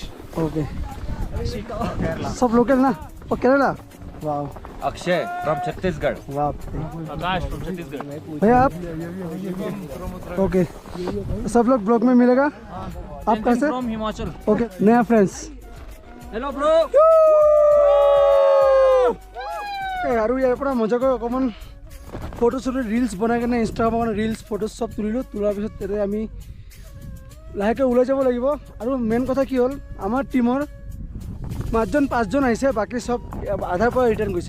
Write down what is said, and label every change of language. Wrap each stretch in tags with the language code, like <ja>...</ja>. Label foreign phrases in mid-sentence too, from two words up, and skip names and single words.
<hi>ओके, सब लोकल ना? और केरला? वाह अक्षय फ्रॉम छत्तीसगढ़। वाह। आकाश फ्रॉम छत्तीसगढ़। भैया आप? ओके, सब लोग ब्लॉग में मिलेगा। आप कहाँ से? फ्रॉम हिमाचल। ओके, नया फ्रेंड्स।</hi> <en>hello bro.</en> <as>আৰু ইয়াৰ পৰা মজাকৈ অকণমান ফটো চটো ৰিলছ বনাই কিনে ইনষ্টাগ্ৰামত ৰিলছ ফটো চব তুলিলোঁ। তোলাৰ পিছত তাতে আমি লাহেকৈ ওলাই যাব লাগিব। আৰু মেইন কথা কি হ'ল, আমাৰ টীমৰ 5জন আহিছে, বাকী চব আধাৰ পৰা ৰিটাৰ্ণ গৈছে।</as>